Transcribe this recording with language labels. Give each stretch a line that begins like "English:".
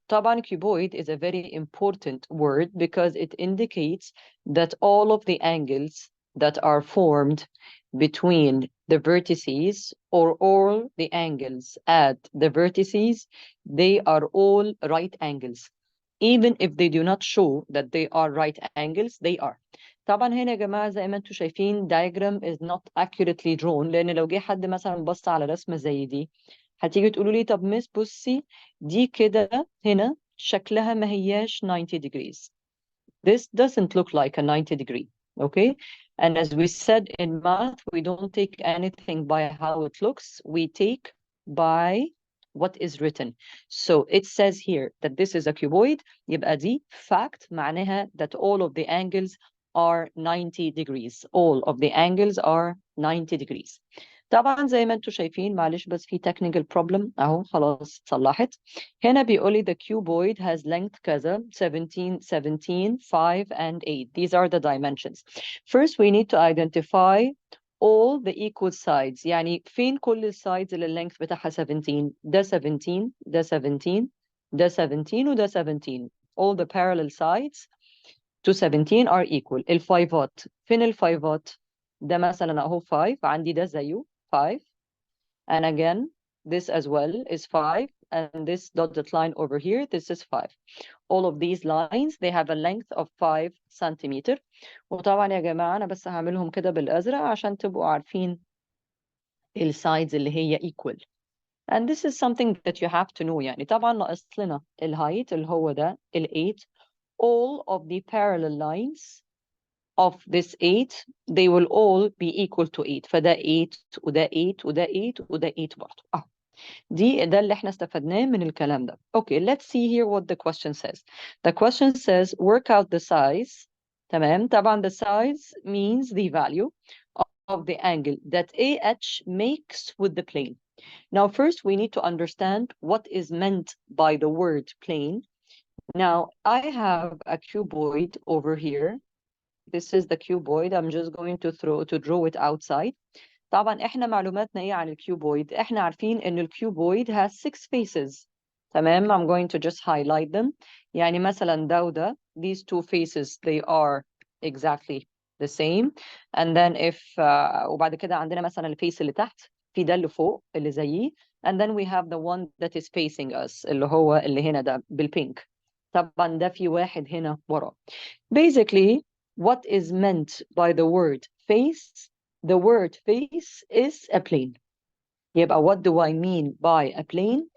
English: طبعا cuboid is a very important word because it indicates that all of the angles that are formed between the vertices, or all the angles at the vertices, they are all right angles. Even if they do not show that they are right angles, they are.
Arabic: طبعا هنا يا جماعة زي ما انتم شايفين
English: diagram is not accurately drawn،
Arabic: لأن لو جه حد مثلا بص على رسمة زي دي هتيجي تقولوا لي طب مس بصي دي كده هنا شكلها ما هياش 90 degrees.
English: This doesn't look like a 90 degree, okay? And as we said in math, we don't take anything by how it looks, we take by what is written. So it says here that this is a cuboid,
Arabic: يبقى دي fact معناها
English: that all of the angles are 90 degrees. All of the angles are 90 degrees.
Arabic: طبعا زي ما انتم شايفين معلش بس في technical problem اهو خلاص اتصلحت. هنا بيقول لي
English: the cuboid has length كذا 17 17 5 and 8. These are the dimensions. First we need to identify all the equal sides.
Arabic: يعني فين كل السايدز اللي اللينث بتاعها 17؟ ده 17 ده 17 ده 17 وده 17.
English: All the parallel sides to 17 are equal.
Arabic: الفايفات فين الفايفات؟ ده مثلا اهو 5 عندي ده زيه 5
English: and again this as well is 5 and this dotted line over here this is 5. All of these lines they have a length of 5 centimeter.
Arabic: وطبعا يا جماعة أنا بس هعملهم كده بالأزرق عشان تبقوا عارفين السايدز اللي هي equal.
English: And this is something that you have to know.
Arabic: يعني طبعا ناقص لنا الهايت اللي هو ده 8.
English: All of the parallel lines of this 8 they will all be equal to 8.
Arabic: فده 8 وده 8 وده 8 وده 8 برضه. ده اللي احنا استفدناه من الكلام ده.
English: Okay, let's see here what the question says. The question says work out the size.
Arabic: تمام.
English: طبعا the size means the value of the angle that AH makes with the plane. Now first we need to understand what is meant by the word plane. Now I have a cuboid over here. This is the cuboid. I'm just going to draw it outside.
Arabic: طبعا احنا معلوماتنا ايه عن الكيوبويد؟ احنا عارفين ان الكيوبويد
English: has 6 faces.
Arabic: تمام.
English: I'm going to just highlight them.
Arabic: يعني مثلا ده وده
English: these two faces they are exactly the same. And then if
Arabic: وبعد كده عندنا مثلا الفيس اللي تحت في ده اللي فوق اللي زيه.
English: And then we have the one that is facing us
Arabic: اللي هو اللي هنا ده بالبينك. طبعا ده في واحد هنا ورا.
English: Basically what is meant by the word face? The word face is a plane. يبقى what do I mean by a plane?